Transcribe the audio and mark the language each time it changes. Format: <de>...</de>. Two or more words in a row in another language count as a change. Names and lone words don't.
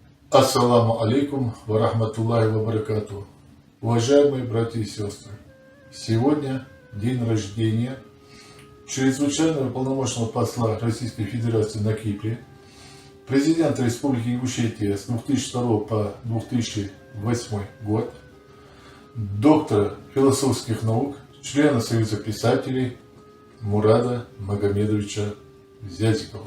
<ar>السلام عليكم ورحمة الله وبركاته.</ar> <ru>Уважаемые братья и сестры, сегодня день рождения чрезвычайного полномочного посла Российской Федерации на Кипре, президента Республики Ингушетия с 2002 по 2008 год, доктора философских наук, члена Союза писателей Мурада Магомедовича Зязикова.</ru>